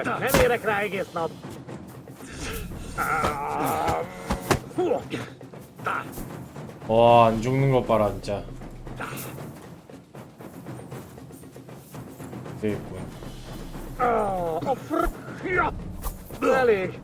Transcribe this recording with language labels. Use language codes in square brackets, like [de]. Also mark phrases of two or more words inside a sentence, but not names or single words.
[hu] Nem érek rá egész nap! [ko] 와, 안 죽는 것 봐라 진짜. 되겠군. [hu] Elég!